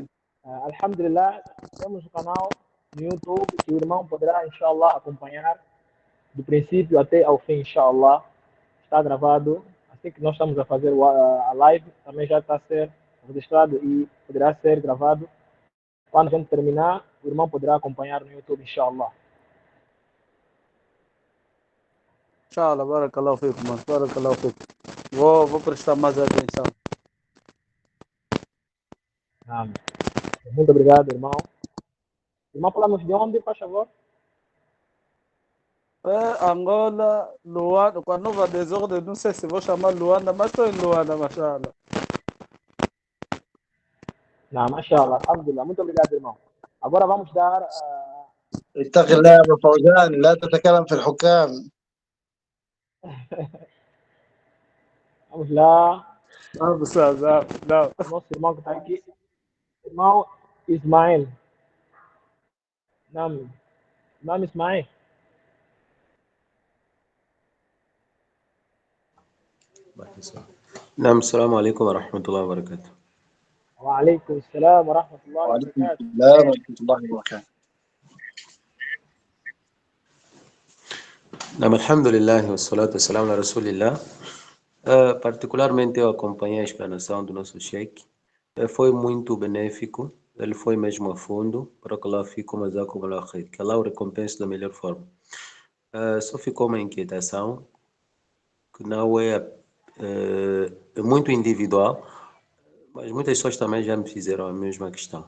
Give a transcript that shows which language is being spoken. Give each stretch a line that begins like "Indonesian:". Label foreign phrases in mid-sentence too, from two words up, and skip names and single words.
Portuguese: Alhamdulillah, temos um canal no YouTube que o irmão poderá, inshallah, acompanhar do princípio até ao fim, inshallah. Está gravado. Assim que nós estamos a fazer a live, também já está a ser registrado e poderá ser gravado. Quando a gente terminar, o irmão poderá acompanhar no YouTube, inshallah.
Arabic: إن شاء الله بارك الله فيكم, mano. بارك الله فيكم.
Portuguese: Vou prestar mais atenção. Muito obrigado, irmão. Irmão, falamos de onde, por favor? Angola, Luanda, com a nova desordem, não sei se vou chamar Luanda, mas estou em Luanda, mashallah. Não,
Arabic: ما شاء الله الحمد لله.
Portuguese: Muito obrigado, irmão. Agora vamos dar...
Arabic: اتق الله يا أبو فوزان لا تتكلم في الحكام.
Portuguese: Vamos lá. Vamos lá, não. Nosso irmão que está aqui. Irmão Ismael. Nome Ismael.
Arabic: نعم السلام عليكم ورحمة الله وبركاته. وعليكم السلام ورحمة الله وعليكم وبركاته. السلام ورحمة الله وبركاته. نعم الحمد لله والصلاة والسلام على رسول الله.
Portuguese: Particularmente eu acompanhei a explanação do nosso Sheikh. Foi muito benéfico. Ele foi mesmo a fundo. Para que Allah fique mais acumulado. Que Allah o recompense da melhor forma. Só ficou uma inquietação que não é muito individual, mas muitas pessoas também já me fizeram a mesma questão.